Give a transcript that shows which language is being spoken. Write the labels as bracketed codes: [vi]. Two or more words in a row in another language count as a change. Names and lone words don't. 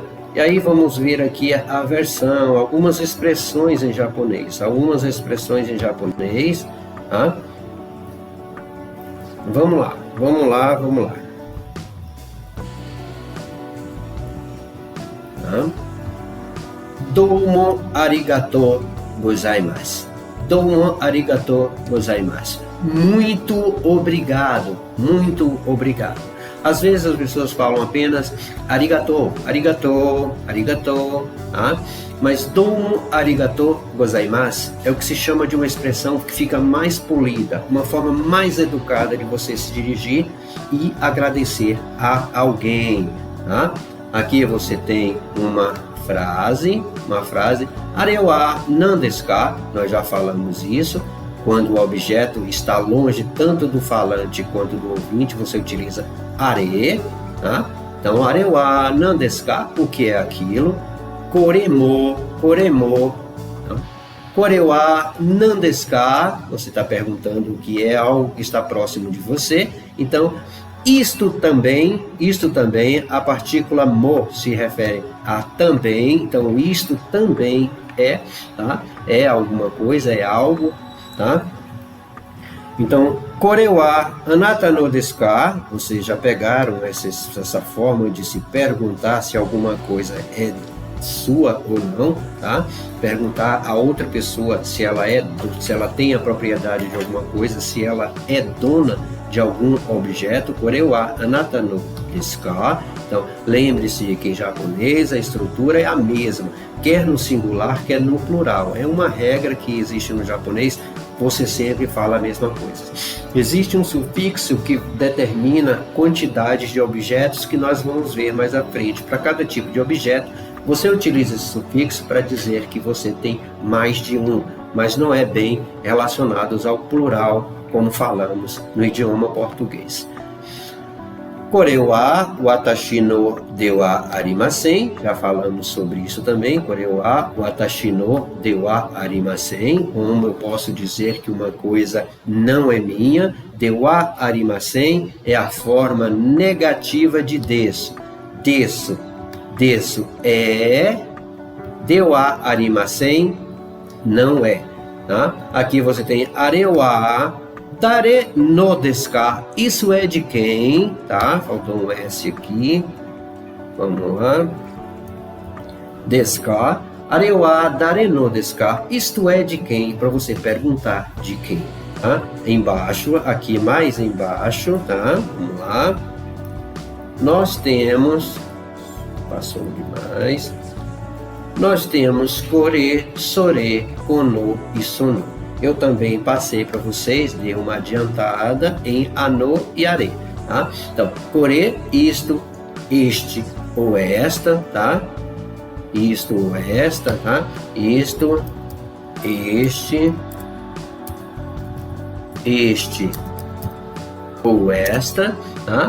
[pt] E aí vamos ver aqui a versão, algumas expressões em japonês, tá? Vamos lá. Tá? [ja] どうもありがとうございます. どうもありがとうございます. [pt] Muito obrigado. Às vezes as pessoas falam apenas arigatou, tá? Mas [ja] どうもありがとうございます [pt] é o que se chama de uma expressão que fica mais polida, uma forma mais educada de você se dirigir e agradecer a alguém, tá? Aqui você tem uma frase, [ja] あれは何ですか? [pt] Nós já falamos isso. Quando o objeto está longe tanto do falante quanto do ouvinte, você utiliza are, tá? Então, [ja] あれは何ですか? [pt] O que é aquilo? [ja] これも, tá? これは何ですか? [pt] Você está perguntando o que é algo que está próximo de você. Então, isto também, a partícula mo se refere a também. Então, isto também é, tá? É alguma coisa, é algo, tá? Então, [ja] これはあなたのですか? [pt] Vocês já pegaram essa forma de se perguntar se alguma coisa é sua ou não, tá? Perguntar a outra pessoa se ela tem a propriedade de alguma coisa, se ela é dona de algum objeto. [ja] これはあなたのですか? [pt] Então, lembre-se que em japonês a estrutura é a mesma, quer no singular, quer no plural. É uma regra que existe no japonês, você sempre fala a mesma coisa. Existe um sufixo que determina quantidades de objetos que nós vamos ver mais à frente. Para cada tipo de objeto, você utiliza esse sufixo para dizer que você tem mais de um, mas não é bem relacionado ao plural, como falamos no idioma português. [ja] これは私のではありません, [pt] já falamos sobre isso também. [ja] これは私のではありません, [pt] como eu posso dizer que uma coisa não é minha. [ja] ではありません [pt] é a forma negativa de desu. Desu é, [ja] ではありません [pt] não é, tá? Aqui você tem [ja] あれは誰のですか? [pt] Isso é de quem? Tá? Faltou um S aqui. Vamos lá. [ja] ですか? あれは誰のですか? [pt] Isto é de quem? Para você perguntar de quem. Tá? Embaixo, aqui mais embaixo, tá? Vamos lá. Nós temos... Passou demais. Nós temos [ja] これ、それ, [pt] kono e sono. Eu também passei para vocês, dei uma adiantada em ano e are, tá? Então, kore, isto, este ou esta, tá? Isto ou esta, tá? Isto, este ou esta, tá?